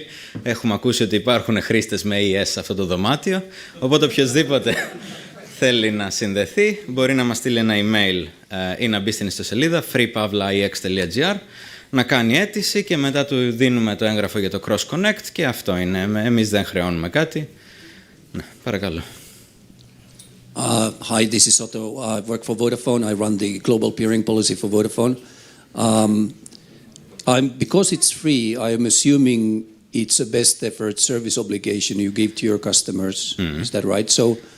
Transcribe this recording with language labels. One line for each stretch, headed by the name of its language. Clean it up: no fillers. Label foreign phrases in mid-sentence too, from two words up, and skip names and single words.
Greek: Έχουμε ακούσει ότι υπάρχουν χρήστες με ES σε αυτό το δωμάτιο, οπότε οποιοδήποτε θέλει να συνδεθεί μπορεί να μας στείλει ένα email ή να μπει στην ιστοσελίδα freepavlaix.gr, να κάνει αίτηση και μετά του δίνουμε το έγγραφο για το
English: Cross Connect
Greek: και αυτό είναι. Εμείς δεν χρεώνουμε κάτι. Ναι, παρακαλώ.
English: Hi, this is Otto. I work for Vodafone. I run the global peering policy for Vodafone. Because it's free, I am assuming it's a best effort service obligation you give to your customers. Is that right?